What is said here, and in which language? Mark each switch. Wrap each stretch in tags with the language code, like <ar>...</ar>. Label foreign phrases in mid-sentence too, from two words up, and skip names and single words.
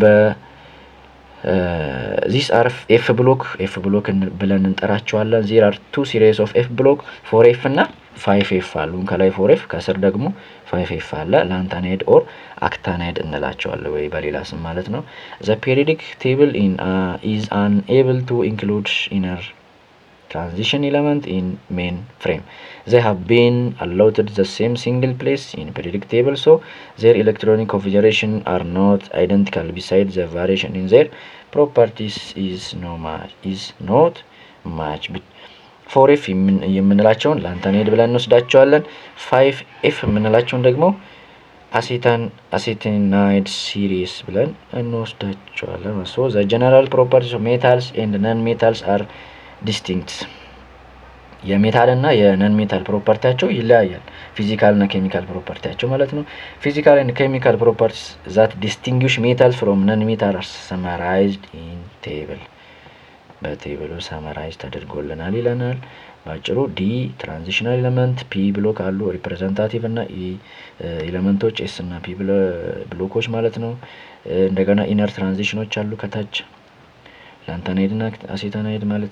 <en>these are F block</en> <am>ብለን እንጠራቸዋለን።</am> <en>there are 2 series of F block 4F</en> <am>እና 5ኤፍ አሉ። ከላይ 4ኤፍ ከስር ደግሞ 5ኤፍ አለ።</am> <en>lanthanide or actinide</en> <am>እንላቸዋለን ወይ በሌላ ስም ማለት ነው።</am> <en>the periodic table is unable to include inner transition element in main frame. They have been allotted the same single place in periodic table, so their electronic configuration are not identical. Besides, the variation in their properties is not much.</en> <am>4F የምንላቸውን ላንታናይድ ብለን እንወስዳቸዋለን። 5F የምንላቸውን ደግሞ</am> <en>actinide series</en> <am>ብለን እንወስዳቸዋለን።</am> <en>so the general properties of metals and non-metals are</en> <am>ዲስቲንክት። የሜታል እና የነን ሜታል ፕሮፐርቲያቸው ይለያያል። ፊዚካል እና ኬሚካል ፕሮፐርቲያቸው ማለት ነው።</am> <en>physical and chemical properties that distinguish metal from non metal are summarized in table።</en> <am>በቴብሉ ሰመራይዝ ተደርጎልናል ይለናል። ባጭሩ</am> <en>d transitional element፣ p block</en> <am>አሉ ሪፕሬዘንታቲቭ እና ኤሌመንቶች ኤስ እና ፒ ብሎኮች ማለት ነው። እንደገና ኢነር ትራንዚሽኖች አሉ ከታች ላንታናይድ እና አሴታናይድ ማለት</am>